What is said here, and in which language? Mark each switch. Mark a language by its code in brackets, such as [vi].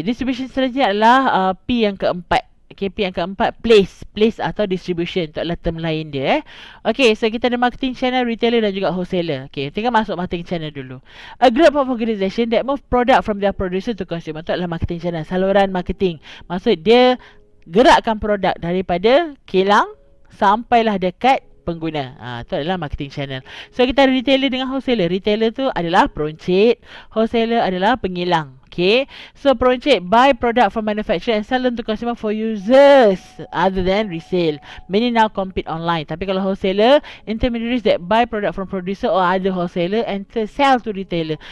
[ms] Distribution strategy adalah P yang keempat. Okay, P yang keempat, place atau distribution. Itu adalah term lain dia. Okay, so kita ada marketing channel, retailer dan juga wholesaler. Okay, tinggal masuk marketing channel dulu. [en] A group of organization that move product from their producer to consumer. [ms] Itu adalah marketing channel, saluran marketing. Maksud dia gerakkan produk daripada kilang sampailah dekat pengguna. Itu adalah marketing channel. So kita ada retailer dengan wholesaler. Retailer tu adalah peruncit, wholesaler adalah pengilang. [en] Okay, so peruncit buy product from manufacturer and sell them to consumer for users other than resale. Many now compete online. [ms] Tapi kalau [en] wholesaler, intermediaries that buy product from producer or other wholesaler and sell to retailer.